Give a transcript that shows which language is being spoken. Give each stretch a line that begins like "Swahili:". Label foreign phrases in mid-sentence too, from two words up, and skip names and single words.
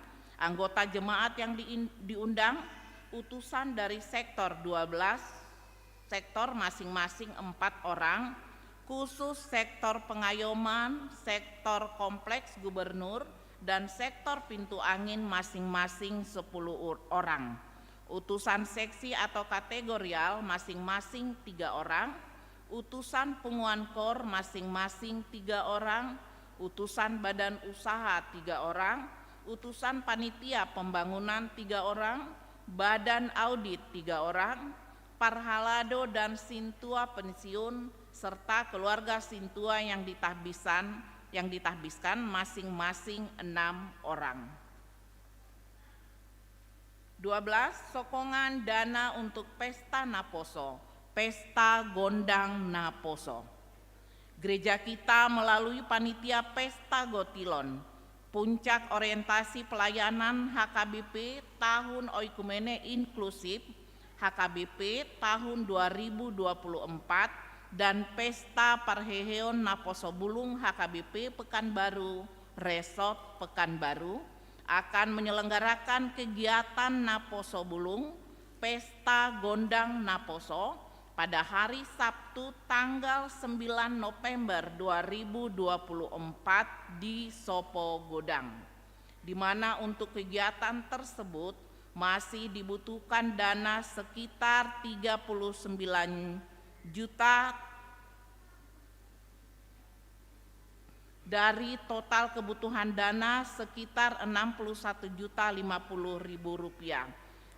Indonesian: Anggota jemaat yang diundang utusan dari sektor 12 sektor masing-masing 4 orang, khusus sektor pengayoman, sektor kompleks gubernur, dan sektor pintu angin masing-masing 10 orang. Utusan seksi atau kategorial masing-masing 3 orang, utusan punguan kor masing-masing 3 orang, utusan badan usaha 3 orang, utusan panitia pembangunan 3 orang, badan audit 3 orang, parhalado dan sintua pensiun serta keluarga sintua yang ditahbiskan masing-masing 6 orang. 12. Sokongan dana untuk Pesta Naposo, Pesta Gondang Naposo. Gereja kita melalui Panitia Pesta Gotilon, Puncak Orientasi Pelayanan HKBP Tahun Oikumene Inklusif HKBP tahun 2024 dan Pesta Parheheon Naposo Bulung HKBP Pekanbaru Resort Pekanbaru akan menyelenggarakan kegiatan Naposo Bulung Pesta Gondang Naposo pada hari Sabtu tanggal 9 November 2024 di Sopo Godang, di mana untuk kegiatan tersebut masih dibutuhkan dana sekitar 39 juta dari total kebutuhan dana sekitar 61.050.000 rupiah.